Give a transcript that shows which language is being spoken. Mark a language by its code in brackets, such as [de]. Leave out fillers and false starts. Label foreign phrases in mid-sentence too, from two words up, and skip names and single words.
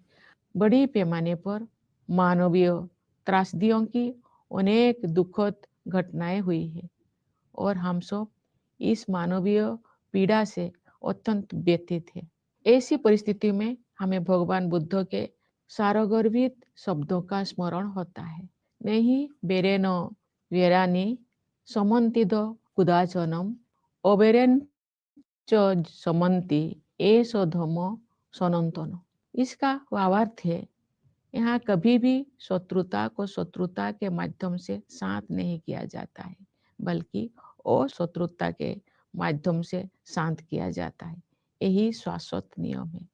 [hi] बड़ी पैमाने पर मानवीय त्रासदियों की अनेक दुखद घटनाएं हुई है और हम सब इस मानवीय पीड़ा से अत्यंत व्यथित है। ऐसी परिस्थिति में हमें भगवान बुद्ध के सारगर्भित शब्दों का स्मरण होता है। [pi] नहीं बेरेनो वेरानी समन्तिद कुदाचनम ओबेरेन च समन्ति एसो धर्म सनातन। [hi] इसका भावार्थ है, यहाँ कभी भी शत्रुता को शत्रुता के माध्यम से शांत नहीं किया जाता है, बल्कि अशत्रुता के माध्यम से शांत किया जाता है। यही शाश्वत नियम है।